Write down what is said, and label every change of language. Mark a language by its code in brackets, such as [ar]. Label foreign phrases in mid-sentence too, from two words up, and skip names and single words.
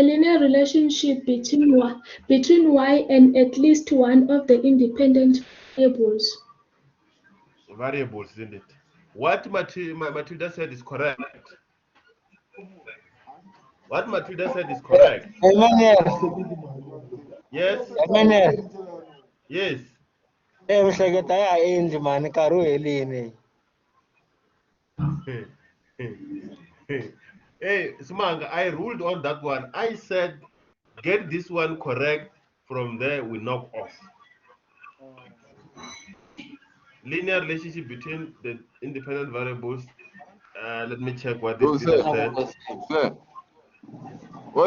[en] is a linear relationship between y and at least one of the independent variables. variables, isn't it? What Matilda said is correct. What Matilda said is correct. Yes, yes. [ts] Ehleketa ya endli mani nkarhi wu helini. [en] Hey, Smanga, I ruled on that one. I said, get this one correct. From there, we knock off. Linear relationship between the independent variables. Let me check what this So, leader said. sir, what